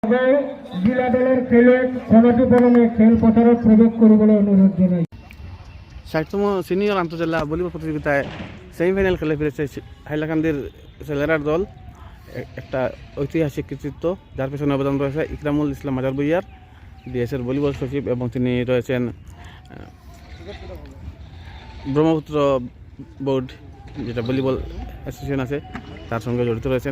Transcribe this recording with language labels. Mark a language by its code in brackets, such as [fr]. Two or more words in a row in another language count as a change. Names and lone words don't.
[as] জিলা দলের খেলুৱৈক অনতিপলমে খেলপথাৰত প্ৰৱেশ কৰিবলৈ অনুৰোধ জনাই। [bn] ৬০তম সিনিয়র আন্তঃজেলা ভলিবল প্রতিযোগিতায় সেমিফাইনাল খেলে ফিরেছে হাইলাকান্দির ছেলেরার দল। একটা ঐতিহাসিক কৃতিত্ব, যার পেছনে অবদান রয়েছে ইকরামুল ইসলাম মাজার ভুইয়ার, ডিএসের ভলিবল সচিব, এবং তিনি রয়েছেন ব্রহ্মপুত্র বোর্ড, যেটা [en] volleyball association [bn] আছে, তার সঙ্গে জড়িত রয়েছেন।